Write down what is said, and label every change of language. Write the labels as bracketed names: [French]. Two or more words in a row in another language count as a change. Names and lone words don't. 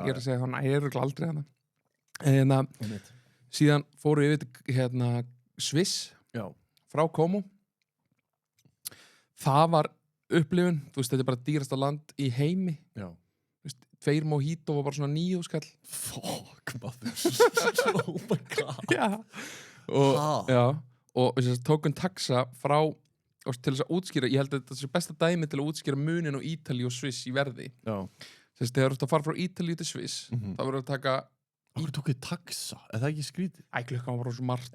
[Icelandic] ég er að segja að hann er örugglega aldrei hann en síðan fóru við yfir hérna Sviss Já. frá Como það var upplifun, þú veist, þetta er bara dýrasta land í heimi, Já. þú veist, 2 mojito var bara svona 9 skall Fuck, maður. [English] Oh my god. [Icelandic] já. Og, Ha? já, og við tókum taxa frá og til þess að útskýra, ég held að þetta sé besta dæmi til að útskýra munin á Ítalíu og Sviss í verði Já. þess að þegar þú ert að fara frá Ítalíu til Sviss þá verður að taka Akkur tók þið taxa? Er það ekki skrítið? klukkan var bara svo margt